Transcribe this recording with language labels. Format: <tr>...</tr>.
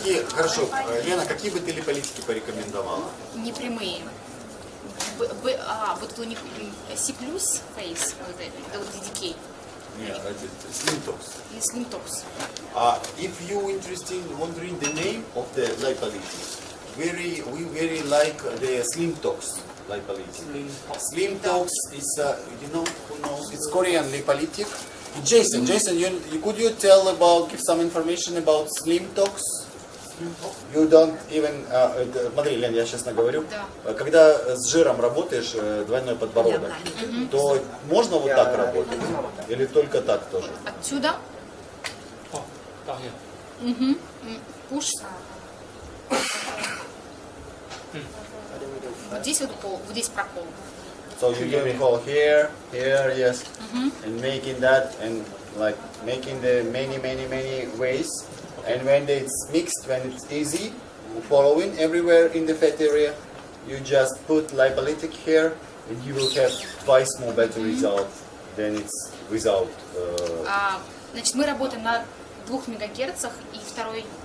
<ru>Хорошо, Лена, какие бы ты липолитики порекомендовала? Непрямые. Вот у них C+, face, вот это вот DDK. Нет, это Slim-Tox. И Slim-Tox.</ru> <en>If you interested wondering the name of the lipolytic, we very like the Slim-Tox lipolytic. Slim-Tox is, who knows? It's Korean lipolytic. Jason, could you give some information about Slim-Tox? You don't even,</en> <ru>смотри, Лен, я честно говорю, когда с жиром работаешь, двойной подбородок, то можно вот так работать? Или только так тоже? Отсюда? Пуш. Вот здесь вот пол, вот здесь прокол.</ru> <en>So you give a hole here, yes, and making that, and like making the many ways. And when it's mixed, when it's easy, following everywhere in the fat area, you just put lipolytic here, and you will have twice more better result than it's without.</en> <ru>Значит, мы работаем на 2 мегагерцах и второй.</ru>